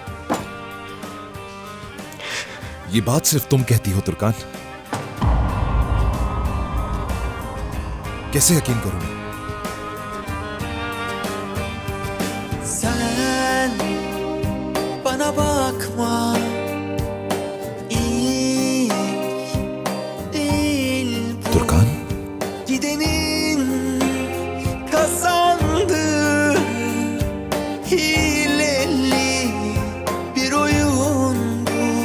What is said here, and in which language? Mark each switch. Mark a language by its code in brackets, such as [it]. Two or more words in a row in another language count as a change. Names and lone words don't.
[hi] ये बात सिर्फ तुम कहती हो तुर्कान। कैसे यकीन करूं मैं? [tr] Sen bana bakma, ilk değil bu. [hi] तुर्कान, [tr] Gidenin kazandı, hileli bir oyun bu.